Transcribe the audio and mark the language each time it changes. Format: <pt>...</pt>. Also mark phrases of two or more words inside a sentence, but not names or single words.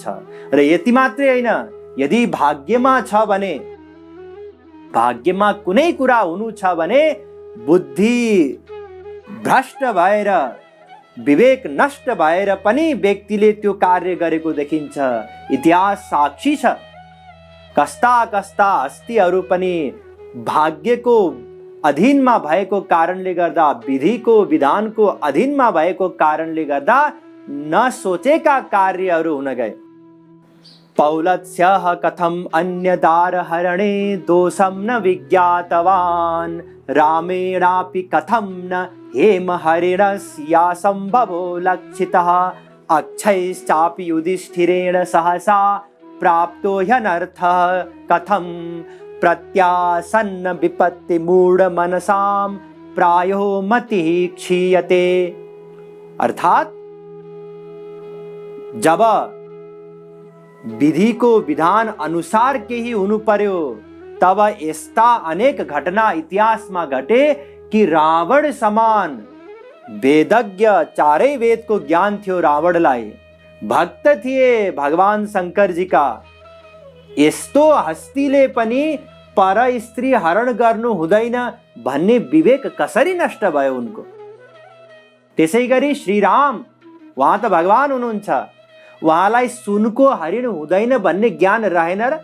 <ne>र यति मात्रै होइन, यदि भाग्यमा छ भने, भाग्यमा कुनै कुरा हुनु छ भने बुद्धि भ्रष्ट भएर, विवेक नष्ट भएर पनि व्यक्तिले त्यो कार्य गरेको देखिन्छ। इतिहास साक्षी छ। कस्ता हस्तीहरू पनि भाग्यको अधीनमा भएको कारणले गर्दा, विधिको विधानको अधीनमा भएको कारणले गर्दा नसोचेका कार्यहरू हुन गए।</ne> <sa>पौलत्स्यः कथम अन्यदार हरणे दोषं न विज्ञातवान्, रामेणापि कथं न हेम हरिणस्या संभवो लक्षितः, अक्षयश्चापि युधिष्ठिरेण सहसा प्राप्तो ह्यनर्थः, कथं प्रत्यासन्न विपत्ति मूढ़ मनसाम प्रायो मतिः क्षीयते।</sa> <ne>अर्थात जब विधि को विधान अनुसार के ही हुनु पर्यो तब यस्ता अनेक घटना इतिहासमा घटे कि रावण समान वेदज्ञ, चारै वेद को ज्ञान थियो रावणलाई, भक्त थिए भगवान शंकर जी का, यस्तो हस्तीले पनि पर स्त्री हरण गर्नु हुँदैन भन्ने विवेक कसरी नष्ट भयो उनको। त्यसैगरी श्री राम, उहाँ त भगवान हुनुहुन्छ, उहाँलाई सुनको हरिण हुँदैन भन्ने ज्ञान रहेन र।</ne>